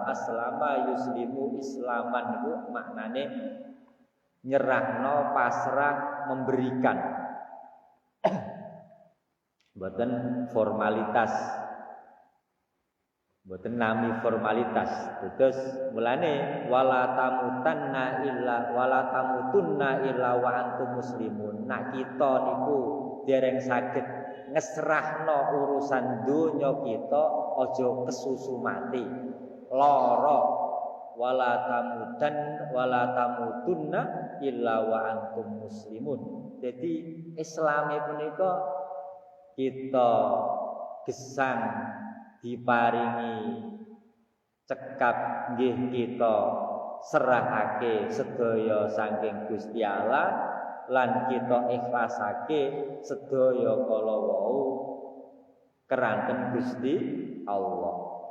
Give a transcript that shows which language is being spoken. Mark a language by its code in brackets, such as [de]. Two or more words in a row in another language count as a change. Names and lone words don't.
[ar] أسلم يسلم إسلاما [jv] niku maknane nyerahno, pasrah, memberikan. Boten formalitas. Boten nami formalitas. Terus mulane [ar] ولا تموتن إلا وأنتم مسلمون. [jv] Nak kita niku dereng saged ngesrahno urusan donya kita aja kesusu mati. [ar] Lara ولا تموتن إلا وأنتم مسلمون. [jv] Jadi Islame punika kita gesang diparingi cekap nggih kita serahake sedaya saking Gusti Allah lan kita ikhlasake sedaya kala wau keranten Gusti Allah.